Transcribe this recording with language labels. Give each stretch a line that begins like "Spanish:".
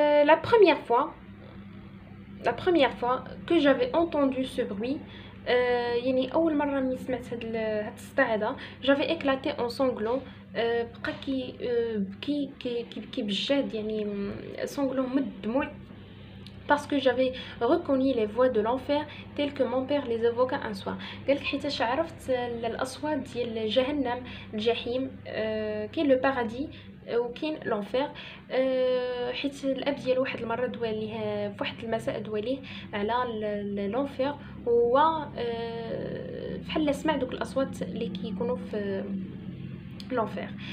French: La première fois que j'avais entendu ce bruit،
Arabic: يعني اول مره ملي سمعت هاد الصداع هذا،
French: j'avais éclaté en sanglots.
Arabic: بقى كيبكي بالجهد، يعني سانغلو من الدموع.
French: parce que j'avais reconnu les voix de l'enfer telles que mon père les évoqua un soir.
Arabic: قالك حيتاش عرفت الاصوات ديال جهنم، الجحيم، كاين لو بارادي وكاين لونفير. حيت الاب ديالو واحد المره دواليه فواحد المساء دواليه على لونفير، هو بحال سمع دوك الاصوات اللي كيكونوا في لونفير.